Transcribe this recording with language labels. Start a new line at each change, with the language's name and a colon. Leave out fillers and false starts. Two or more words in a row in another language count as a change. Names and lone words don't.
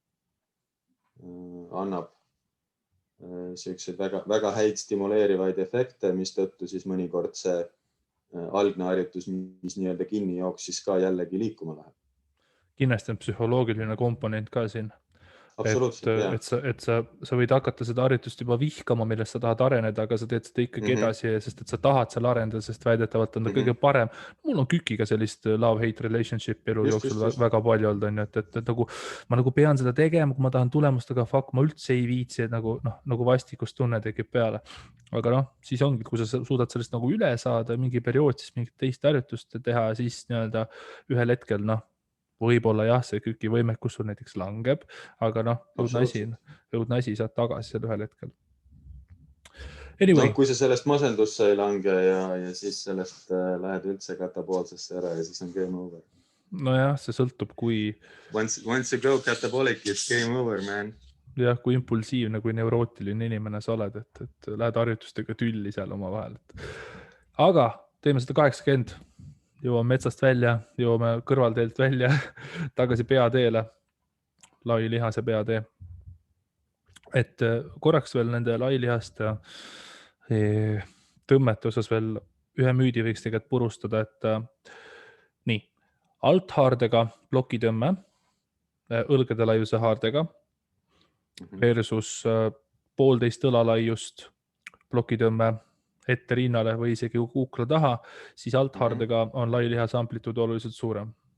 Estonian: annab selliseid väga häid stimuleerivaid efekte, mis tõttu siis mõnikord see algne harjutus, mis nii-öelda kinni jooksis ka jällegi liikuma läheb. Kindlasti on psühholoogiline komponent ka siin. Absoluutselt, et sa võid hakata seda harjutust juba vihkama, millest sa tahad areneda, aga sa teed seda ikkagi edasi, sest et sa tahad seal arendada, sest väidetavalt on ta kõige parem. Mul on kükiga sellist
English: love-hate relationship
Estonian: elu jooksul väga palju olnud, et nagu ma nagu pean seda tegema, kui ma tahan tulemust, aga fuck, ma üldse ei viitsi, et nagu vastikustunne tekib peale. Aga siis ongi, kui sa suudad sellest nagu üle saada mingi periood, siis mingit teist harjutust teha, siis nii-öelda ühel hetkel, võib-olla jah, see küki võimekus sul näiteks langeb, aga õudne asi saad tagasi seal ühel hetkel. Anyway. Kui sa sellest masendusse ei lange ja siis sellest lähed üldse katapoolsesse ära ja siis on
English: game over.
Estonian: Nojah, see sõltub, kui...
English: Once you go catabolic, it's game over, man.
Estonian: Jah, kui impulsiivne, kui neurootiline inimene sa oled, et lähed harjutustega tülli seal oma vahel. Aga teeme seda 80. Jõuame metsast välja, jõuame kõrvalteelt välja, tagasi peateele, lai lihase peatee. Et korraks veel nende lai lihaste tõmmete osas veel ühe müüdi võiks tegelikult purustada, et nii, althaardega plokitõmme, õlgade laiuse haardega versus 1,5 õlalaiust plokitõmme ette rinnale või isegi kukla taha, siis althaardega on lai lihase amplituud oluliselt suurem.